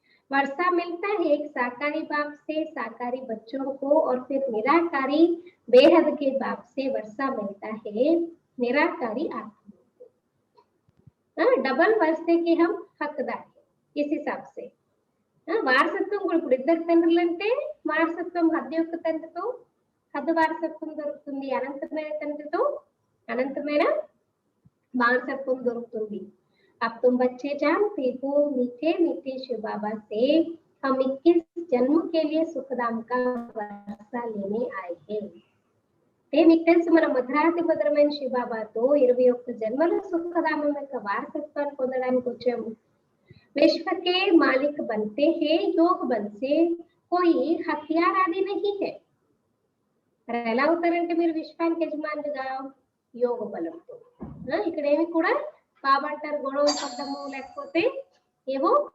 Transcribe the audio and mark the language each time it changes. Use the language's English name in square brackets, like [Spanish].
[Hindi] वर्षा मिलता है एक साकारी बाप से साकारी बच्चों को, और फिर निराकारी बेहद के बाप से वर्षा मिलता है निराकारी आत्मा को. डबल वर्षे के हम हकदार है. इस हिसाब से [Telugu] వారసత్వం కూడా ఇప్పుడు ఇద్దరు తండ్రులంటే వారసత్వం హద్దు యొక్క తండ్రితో హద్దు వారసత్వం దొరుకుతుంది, అనంతమైన తండ్రితో అనంతమైన వారసత్వం దొరుకుతుంది. [Hindi] अब तुम बच्चे जानते हो मीठे मीठे शिव बाबा से हम 21 जन्म के लिए सुखधाम का वर्षा लेने आए हैं. [Telugu] మీకు తెలుసు మన మధురాతి మధురమైన శివ బాబాతో 21 జన్మల సుఖధామం యొక్క వారసత్వాన్ని పొందడానికి వచ్చాము. [Hindi] विश्व के मालिक बनते हैं योग बल से, कोई हथियार आदि नहीं है. [Telugu] ఎలా అవుతారంటే మీరు విశ్వానికి యజమానులుగా యోగ బలంతో. ఇక్కడ ఏమి కూడా బాబా అంటారు గొడవ పడ్డము లేకపోతే ఏవో